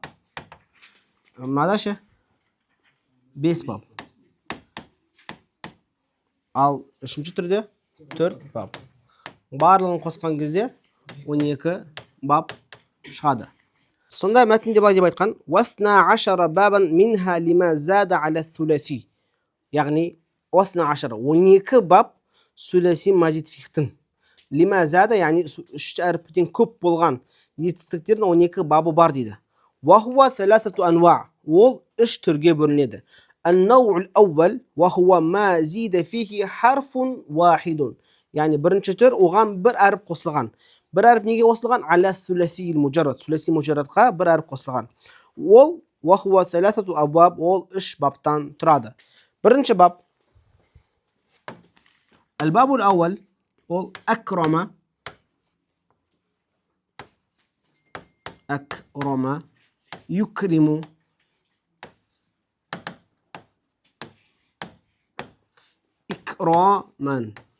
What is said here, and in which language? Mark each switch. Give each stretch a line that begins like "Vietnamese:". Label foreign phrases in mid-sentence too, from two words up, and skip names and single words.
Kazakh: Мынада ше 5 бап. Ал үшінші түрде 4 бап. Барлығын қосқан кезде 12 бап шығады. Сонда мәтінде былай деп айтқан:
Arabic: "واثنا عشر بابا منها لما زاد على الثلاثي".
Kazakh: Яғни 12 бап
Arabic: ثلاثي مزيد فيه. لما زاد,
Kazakh: яғни 3 әріптен көп болған етістіктердің 12 бабы бар дейді.
Arabic: وهو ثلاثة أنواع.
Kazakh: Ол 3 түрге бөлінеді.
Arabic: النوع الأول وهو ما زيد فيه حرف واحد.
Kazakh: Яғни бірінші түр, оған бір әріп қосылған. Бір әріп неге қосылған?
Arabic: على الثلاثي المجرد. الثلاثي المجرد
Kazakh: бір әріп қосылған. Ол
Arabic: وهو ثلاثة أبواب,
Kazakh: ол 3 баптан тұрады. Бірінші бап
Arabic: الباب الأول,
Kazakh: ол акрама.
Arabic: أكرم يكرم. إكرامًا.